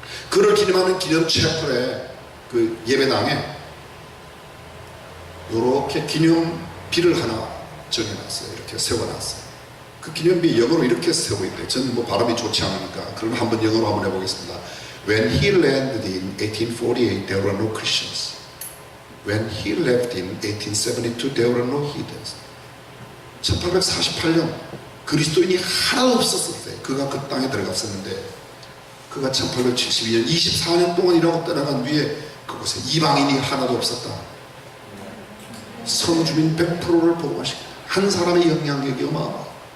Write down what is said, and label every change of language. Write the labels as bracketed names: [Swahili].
[Korean] 그를 기념하는 기념 채플에 그 예배당에 이렇게 기념비를 하나 정해놨어요. 이렇게 세워놨어요. 그 기념비 영어로 이렇게 세고 있대요. 저는 뭐 발음이 좋지 않으니까 그럼 한번 영어로 한번 해보겠습니다. [English] When he landed in 1848, there were no Christians. When he left in 1872, there were no heathens. [Korean] 1848년 그리스도인이 하나도 없었을 때 그가 그 땅에 들어갔었는데 그가 1872년 24년 동안 일하고 떠나간 뒤에 그곳에 이방인이 하나도 없었다. 성주민 100%를 복음화시켰다. 한 사람의 영향력이 어마어마하다.